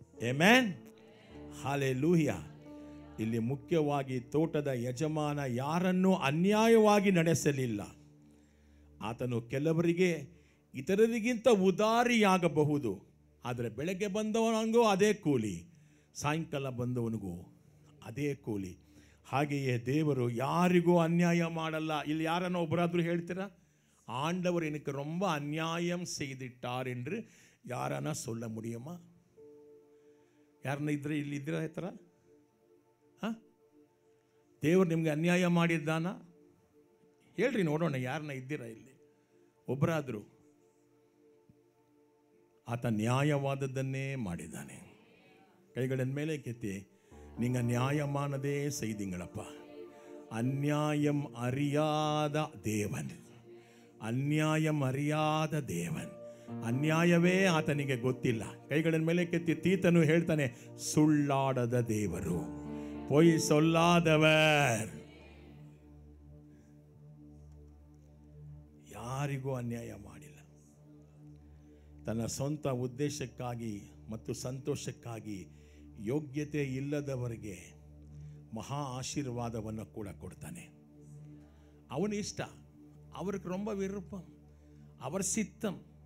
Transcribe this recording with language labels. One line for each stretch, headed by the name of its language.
Kannada: Amen, hallelujah. ಇಲ್ಲಿ ಮುಖ್ಯವಾಗಿ ತೋಟದ ಯಜಮಾನ ಯಾರನ್ನೂ ಅನ್ಯಾಯವಾಗಿ ನಡೆಸಲಿಲ್ಲ. ಆತನು ಕೆಲವರಿಗೆ ಇತರರಿಗಿಂತ ಉದಾರಿಯಾಗಬಹುದು, ಆದರೆ ಬೆಳಗ್ಗೆ ಬಂದವನಿಗೂ ಅದೇ ಕೂಲಿ, ಸಾಯಂಕಾಲ ಬಂದವನಿಗೂ ಅದೇ ಕೂಲಿ. ಹಾಗೆಯೇ ದೇವರು ಯಾರಿಗೂ ಅನ್ಯಾಯ ಮಾಡಲ್ಲ. ಇಲ್ಲಿ ಯಾರನ್ನ ಒಬ್ಬರಾದರೂ ಹೇಳ್ತೀರಾ?
Tamil: ஆண்டவர் எனக்கு ரொம்ப அநியாயம் செய்துட்டார் என்று யாரானா சொல்ல முடியுமா?
Kannada: ಯಾರನ್ನ ಇದ್ರೆ ಇಲ್ಲಿ ಇದ್ದೀರಾ? ಈ ಥರ ದೇವರು ನಿಮಗೆ ಅನ್ಯಾಯ ಮಾಡಿದ್ದಾನ? ಹೇಳ್ರಿ ನೋಡೋಣ, ಯಾರನ್ನ ಇದ್ದೀರಾ ಇಲ್ಲಿ? ಒಬ್ಬರಾದರೂ. ಆತ ನ್ಯಾಯವಾದದ್ದನ್ನೇ ಮಾಡಿದ್ದಾನೆ.
Tamil: கைகளின் மேலே ಕೆತ್ತಿ, நீங்க நியாயமானதே செய்தீங்களப்பா. அநியாயம் அறியாத தேவன், ಅನ್ಯಾಯಂ ಅರಿಯಾದ ದೇವನ್.
Kannada: ಅನ್ಯಾಯವೇ ಆತನಿಗೆ ಗೊತ್ತಿಲ್ಲ. ಕೈಗಳನ್ನು ಮೇಲೆ ಕೆತ್ತಿ ತೀತನು ಹೇಳ್ತಾನೆ, ಸುಳ್ಳಾಡದ ದೇವರು,
Tamil: ಪೊಯ್ ಸೊಲ್ಲಾದವರ್.
Kannada: ಯಾರಿಗೂ ಅನ್ಯಾಯ ಮಾಡಿಲ್ಲ. ತನ್ನ ಸ್ವಂತ ಉದ್ದೇಶಕ್ಕಾಗಿ ಮತ್ತು ಸಂತೋಷಕ್ಕಾಗಿ ಯೋಗ್ಯತೆ ಇಲ್ಲದವರಿಗೆ ಮಹಾ ಆಶೀರ್ವಾದವನ್ನು ಕೂಡ ಕೊಡ್ತಾನೆ. ಅವನ ಇಷ್ಟ,
Tamil: அவருக்கு ரொம்ப விருப்பம், அவர் சித்தம்.